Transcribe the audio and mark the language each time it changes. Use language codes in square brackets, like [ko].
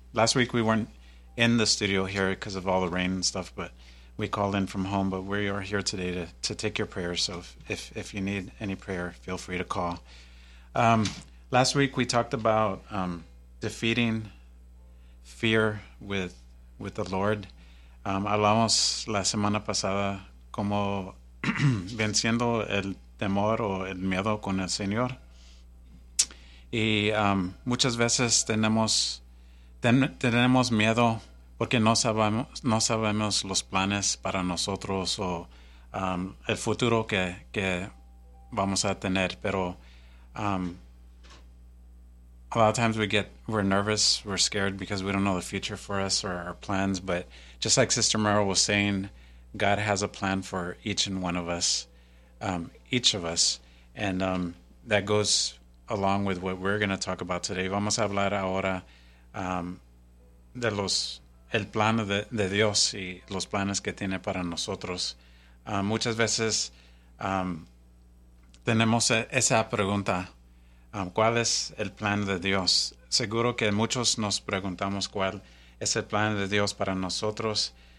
[en] Last week we weren't in the studio here because of all the rain and stuff, but we called in from home. But we are here today to take your prayers. So if you need any prayer, feel free to call. Last week we talked about defeating fear with the Lord. [es] Hablamos la semana pasada como venciendo el temor o el miedo con el Señor. Y muchas veces tenemos miedo porque no sabemos los planes para nosotros o el futuro que vamos a tener, pero [en] a lot of times we're nervous, we're scared because we don't know the future for us or our plans. But just like Sister Merrill was saying, God has a plan for each and one of us, each of us. And that goes along with what we're going to talk about today. [es] Vamos a hablar ahora de los el plan de Dios y los planes que tiene para nosotros. Muchas veces tenemos esa pregunta. ¿Cuál es el plan de Dios? Seguro que muchos nos preguntamos cuál es el plan de Dios para nosotros.